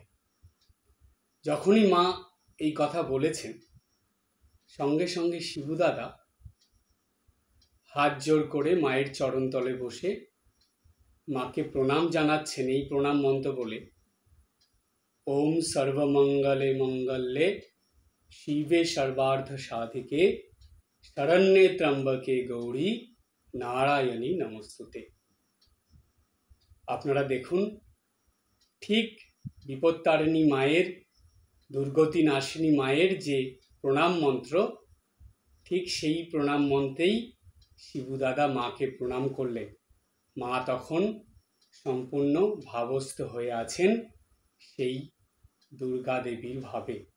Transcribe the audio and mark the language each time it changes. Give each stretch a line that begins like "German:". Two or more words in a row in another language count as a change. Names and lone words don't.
Bangla: যখনই মা এই কথা বলেছেন, সঙ্গে সঙ্গে শিবু দাদা হাত জোর করে মায়ের চরণতলে বসে মাকে প্রণাম জানাচ্ছেন এই প্রণাম মন্ত্র বলে।
Sanskrit: ওম সর্বমঙ্গলে মঙ্গলে শিবে সর্বার্থ সাধিকে শরণ্যে ত্র্যম্বকে গৌরী নারায়ণী নমস্তুতে।
Bangla: আপনারা দেখুন, ঠিক বিপত্তারিণী মায়ের, দুর্গতি নাশিনী মায়ের যে প্রণাম মন্ত্র, ঠিক সেই প্রণাম মন্ত্রেই শিবুদাদা মাকে প্রণাম করলেন। মা তখন সম্পূর্ণ ভাবস্থ হয়ে আছেন সেই দুর্গা দেবীর ভাবে।